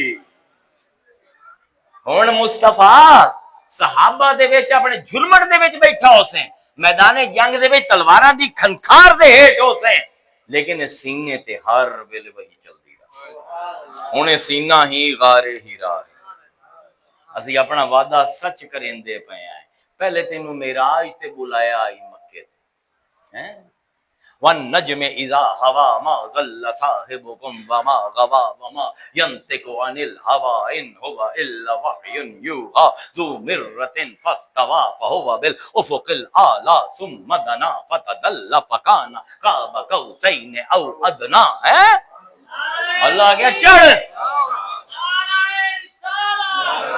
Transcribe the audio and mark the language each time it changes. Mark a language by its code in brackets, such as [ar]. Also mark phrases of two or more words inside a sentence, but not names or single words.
[skr] ہن مصطفیٰ صحابہ دے وچ اپنے جھرمٹ دے وچ بیٹھا حسین، میدان جنگ دے وچ تلواراں دی کھنکھار دے ہیٹھ حسین، لیکن سینے تے ہر ویلے وہی چلدی رہی، ہن سینہ ہی غار ہرا ہے، اسی اپنا وعدہ سچ کریندے پے ہیں، پہلے تینوں معراج تے بلایا آئی مکے تے، ہیں [ar] والنجم اذا ہوا ما ضل صاحبكم وما غوا وما ينطق عن الهوى ان هو الا وحي يوحى ذو مرة فاستوى فهو بالافق الاعلى ثم دنا فتدلى فكان قاب قوسين او ادنى، [skr] اللہ کیا چڑھ